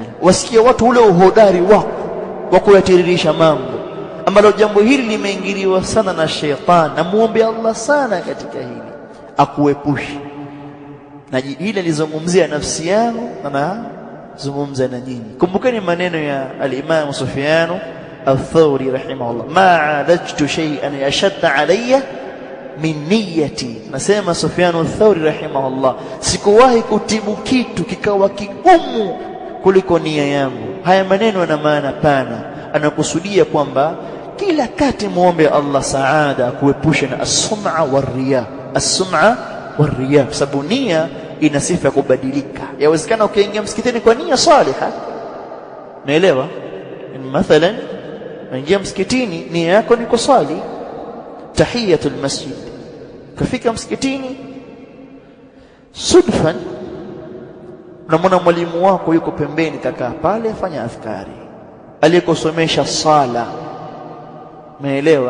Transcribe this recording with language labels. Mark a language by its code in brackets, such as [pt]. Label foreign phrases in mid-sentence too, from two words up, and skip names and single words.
[sw] Wasikia watu ule uhodari wako wa kuyatiririsha mambo, ambalo jambo hili limeingiliwa sana na shetani. Na muombe Allah sana katika hili akuepushe na hili. Nilizungumzia nafsi yangu na zungumza na nyinyi. Kumbukeni maneno ya al-Imam Sufyan al-Thawri rahimahullah, [ar] ما عالجت شيئا أشد علي من نيتي. [sw] Nasema Sufyan al-Thawri rahimahullah, sikuwahi kutibu kitu kikawa kigumu kuliko nia yangu. Haya maneno yana maana pana, anakusudia kwamba kila kati muombe Allah saada, kuepusha na [ar] السمعة والرياء, السمعة والرياء, [sw] sababu nia ina sifa ya kubadilika. Yawezekana ukiingia msikitini kwa nia saliha, naelewa, mathalan unaingia msikitini nia yako ni kusali [ar] تحية المسجد, [sw] kafika msikitini sudfan unamwona mwalimu wako yuko pembeni, kakaa pale afanya adhkari, aliyekusomesha sala, umeelewa?